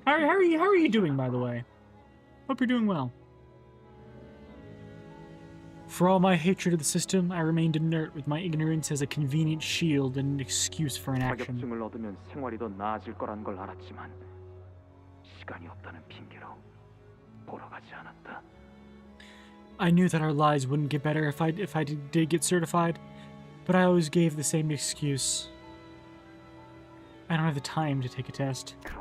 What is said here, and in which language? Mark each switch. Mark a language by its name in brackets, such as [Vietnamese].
[English] How are you doing, by the way? Hope you're doing well. For all my hatred of the system, I remained inert with my ignorance as a convenient shield and an excuse for inaction. [Korean] 자격증을 얻으면 생활이 더 나아질 거란 걸 알았지만 시간이 없다는 핑계로 보러 가지 않았다. [English] I knew that our lives wouldn't get better if I did get certified, but I always gave the same excuse. I don't have the time to take a test.